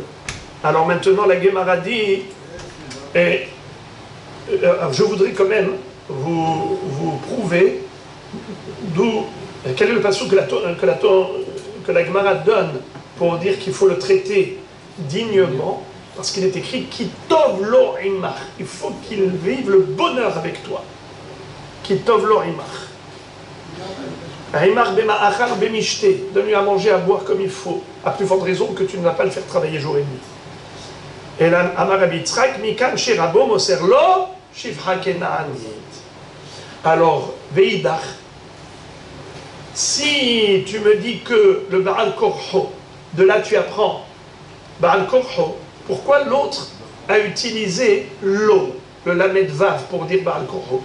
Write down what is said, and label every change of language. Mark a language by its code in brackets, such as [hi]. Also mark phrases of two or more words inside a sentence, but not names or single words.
[fr] Alors maintenant, la Gemara dit, je voudrais quand même vous prouver quel est le passage que la Gemara donne pour dire qu'il faut le traiter dignement, parce qu'il est écrit [he] כי טוב לו עמך, [fr] il faut qu'il vive le bonheur avec toi. [he] כי טוב לו עמך. [fr] Donne-lui à manger, à boire comme il faut, à plus forte raison que tu ne vas pas le faire travailler jour et nuit. Et là, [he] אמר רבי יצחק מכאן שרבו מוסר לו שפחה כנענית. [fr] Alors, Veidach, si tu me dis que le [he] בעל כרחו, [fr] de là tu apprends [he] בעל כרחו, [fr] pourquoi l'autre a utilisé l'eau, le [he] למד וו, [fr] pour dire [he] בעל כרחו?